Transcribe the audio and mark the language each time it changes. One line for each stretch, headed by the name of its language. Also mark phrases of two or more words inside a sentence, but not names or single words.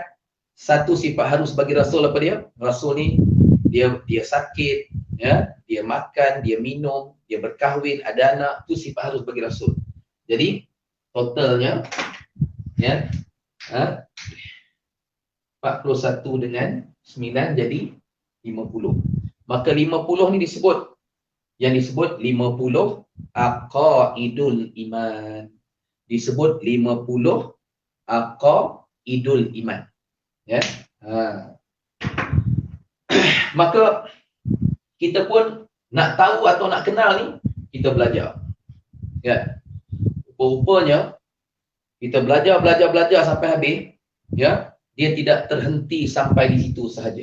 Malay: 1 sifat harus bagi Rasul, apa dia? Rasul ni dia sakit, ya, dia makan, dia minum, dia berkahwin, ada anak, tu sifat harus bagi Rasul. Jadi totalnya, ya, 41 dengan 9 jadi 50. Maka 50 ni disebut 50
Arabic: aqaidul iman.
Malay: Disebut 50
Arabic: aqaidul iman.
Malay: Ya. Maka kita pun nak tahu atau nak kenal ni, kita belajar. Ya. Rupanya kita belajar sampai habis, ya. Dia tidak terhenti sampai di situ sahaja.